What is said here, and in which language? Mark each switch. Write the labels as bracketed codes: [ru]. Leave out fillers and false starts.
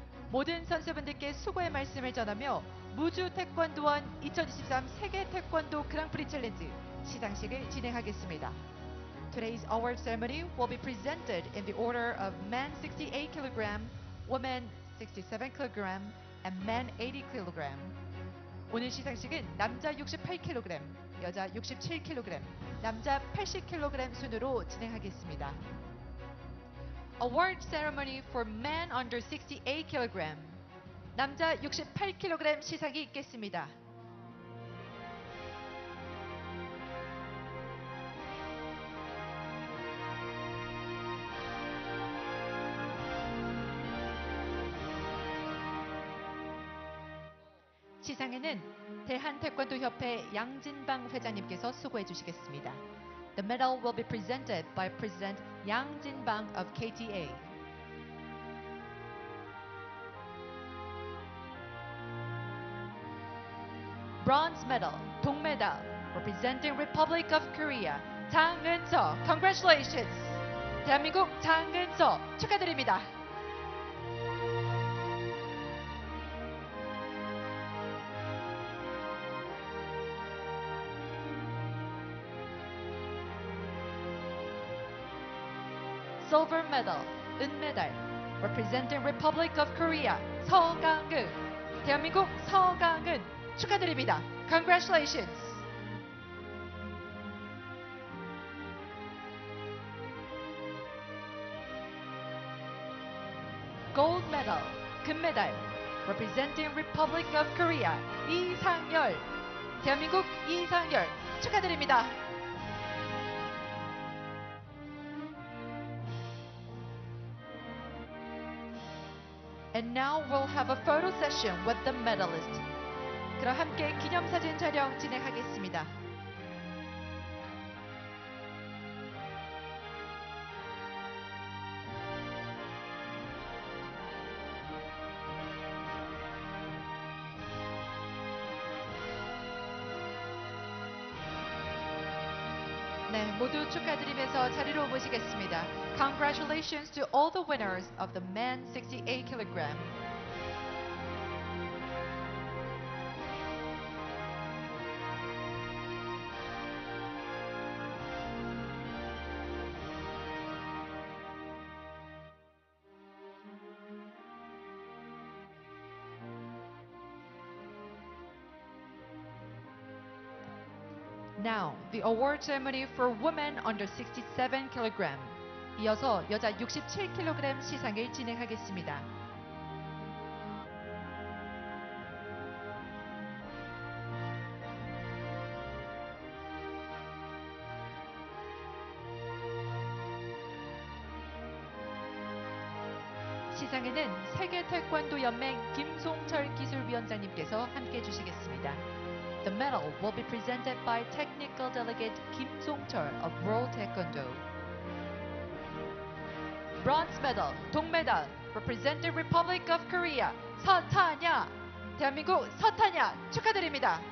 [ko] 모든 선수분들께 수고의 말씀을 전하며 무주 태권도원 2023 세계 태권도 그랑프리 챌린지 시상식을 진행하겠습니다. [en] Today's award ceremony will be presented in the order of men 68 kg, women 67 kg, and men 80 kg. [ko] 오늘 시상식은 남자 68kg, 여자 67kg, 남자 80kg 순으로 진행하겠습니다. [en] Award ceremony for men under 68 kg. [ko] 남자 68kg 시상이 있겠습니다. 시상에는 대한태권도협회 양진방 회장님께서 수고해 주시겠습니다. [en] The medal will be presented by President Yang Jinbang of KTA. Bronze medal, 동메달, representing Republic of Korea, 장은서. Congratulations! [ko] 대한민국 장은서 축하드립니다. [en] silver medal, 은메달, representing Republic of Korea, 서강은, [ko] 대한민국 서강은 축하드립니다. [en] Congratulations. Gold medal, 금메달, representing Republic of Korea, 이상열, [ko] 대한민국 이상열 축하드립니다. [en] And now we'll have a photo session with the medalist. [ko] 그럼 함께 기념사진 촬영 진행하겠습니다. 네, 모두 축하드리면서 자리로 모시겠습니다. [en] Congratulations to all the winners of the men 68 kg. Now, the award ceremony for women under 67 kg. [ko] 이어서 여자 67kg 시상을 진행하겠습니다. 시상에는 세계 태권도 연맹 김송철 기술위원장님께서 함께 해주시겠습니다. [en] The medal will be presented by Technical Delegate Kim Song-chol of World Taekwondo. Bronze medal, 동메달, representing Republic of Korea, 서탄야, [ko] 대한민국 서탄야 축하드립니다.